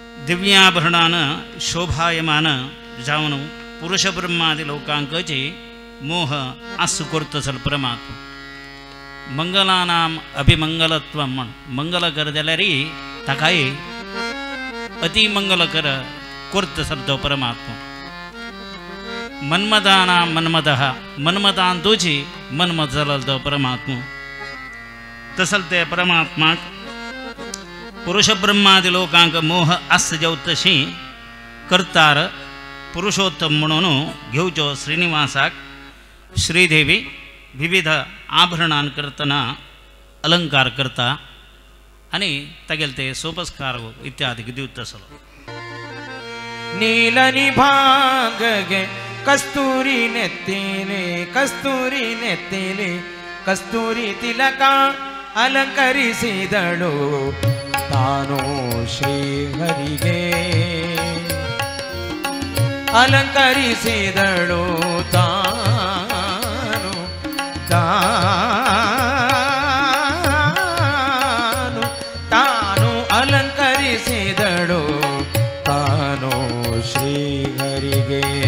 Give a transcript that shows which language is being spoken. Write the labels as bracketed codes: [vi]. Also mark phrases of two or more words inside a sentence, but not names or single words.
[kok] दिव्याभरणान शोभायमान जावन पुरुष ब्रह्मादि लोकांकचे मोह आसु करतसल परमात्मा मंगलानाम अभिमंगलत्व म्हण मंगल कर जाल्यार ताकाय अति मंगल कर करतसल तो परमात्मा मन्मदाना मन्मदः मन्मदांतोची मन्मद जाल तो परमात्मा तसल ते परमात्माक पुरुष ब्रह्मादि लोकांक मोह आस जाव तशी करतार पुरुषोत्तम म्हणून घेवचो श्रीनिवासाक श्रीदेवी विविध आभरणां करतना अलंकार करता आनी तागेले ते सोपस्कार इत्यादी दिवतसलो [kn] ನೀಲನಿ ಭಾಗಗೆ ಕಸ್ತೂರಿ ನೆತ್ತಿಲೆ ಕಸ್ತೂರಿ ತಿಲಕ ಅಲಂಕರಿಸಿದಳು ತಾನು ಶ್ರೀಹರಿಗೆ ಅಲಂಕರಿಸಿದಳು ತಾನು ಅಲಂಕರಿಸಿದಳು ತಾನು ಶ್ರೀಹರಿಗೆ